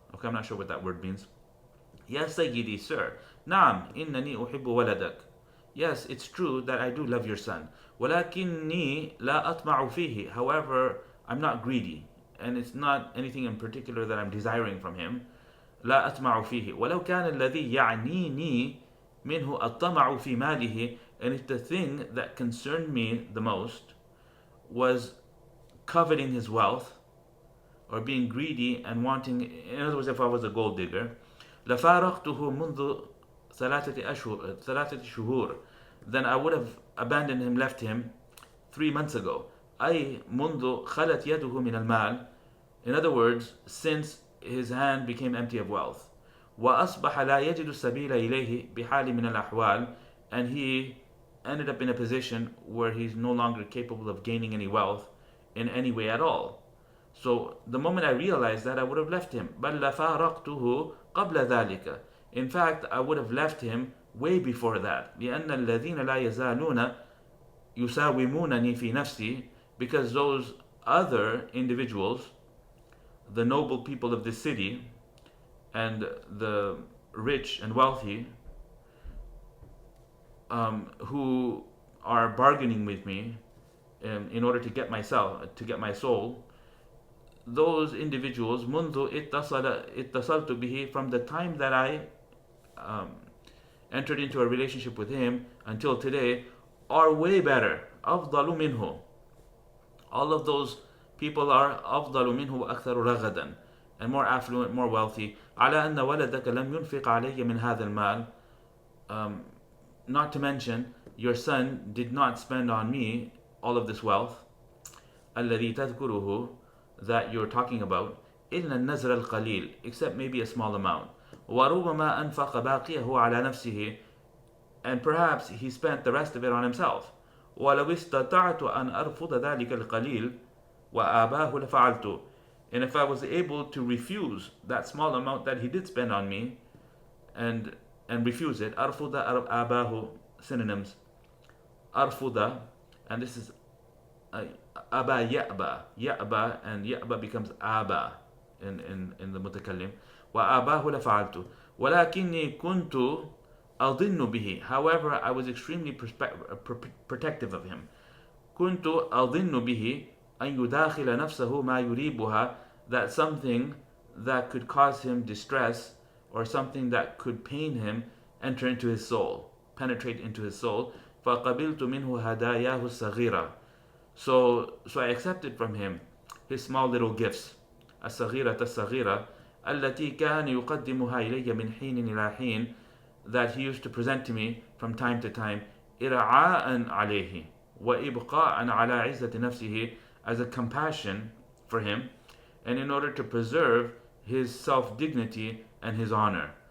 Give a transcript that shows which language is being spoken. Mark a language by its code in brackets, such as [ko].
[en] Okay, I'm not sure what that word means. [ar] يا سيدي, sir. نعم إنني أحب ولدك. [en] Yes, it's true that I do love your son. [ar] ولكني لا أطمع فيه. [en] However, I'm not greedy, and it's not anything in particular that I'm desiring from him. [ar] لا أطمع فيه. ولو كان الذي يعنيني منه الطمع في ماله. [en] And if the thing that concerned me the most was coveting his wealth, or being greedy and wanting, in other words, if I was a gold digger, [ar] لفارقته منذ ثلاثة شهور, [en] then I would have abandoned him, left him 3 months ago. [ar] أي منذ خلت يده من المال. [en] In other words, since his hand became empty of wealth. [ar] وأصبح لا يجد السبيل إليه بحال من الأحوال. [en] And he ended up in a position where he's no longer capable of gaining any wealth in any way at all. So the moment I realized that, I would have left him. [ar] بل لفارقته قبل ذلك. [en] In fact, I would have left him way before that. [ar] لأن الذين لا يزالون يساومونني في نفسي. [en] Because those other individuals, the noble people of this city and the rich and wealthy, who are bargaining with me in order to get my soul, those individuals, [ar] منذ اتصلت به, [en] from the time that I entered into a relationship with him until today, are way better. [ar] أفضل منه. [en] All of those people are [ar] أفضل منه وأكثر رغدا, [en] and more affluent, more wealthy. [ar] على أن ولدك لم ينفق علي من هذا المال. [en] Not to mention, your son did not spend on me all of this wealth. [ar] الذي تذكره, [en] that you're talking about. [ar] إلا النزر القليل, [en] except maybe a small amount. [ar] وربما أنفق باقيه على نفسه, [en] and perhaps he spent the rest of it on himself. [ar] ولو استطعت أن أرفض ذلك القليل وآباه لفعلت. [en] And if I was able to refuse that small amount that he did spend on me, and refuse it, [ar] أرفض آباه, [en] synonyms. [ar] أرفض, [en] and this is [ar] أبا يأبى, [en] and [ar] يأبى [en] becomes [ar] أبا [en] in the [ar] متكلم. وآباه لفعلت. ولكني كنت أظن به. [en] However, I was extremely protective of him. [ar] كنت أظن به أن يداخل نفسه ما يريبها, [en] that something that could cause him distress or something that could pain him enter into his soul, penetrate into his soul. [ar] فقبلت منه هداياه الصغيرة. [en] So I accepted from him his small little gifts. [ar] الصغيرة الصغيرة التي كان يقدمها إلي من حين إلى حين, [en] that he used to present to me from time to time. [ar] إرعاء عليه وإبقاء على عزة نفسه, [en] as a compassion for him, and in order to preserve his self-dignity and his honor.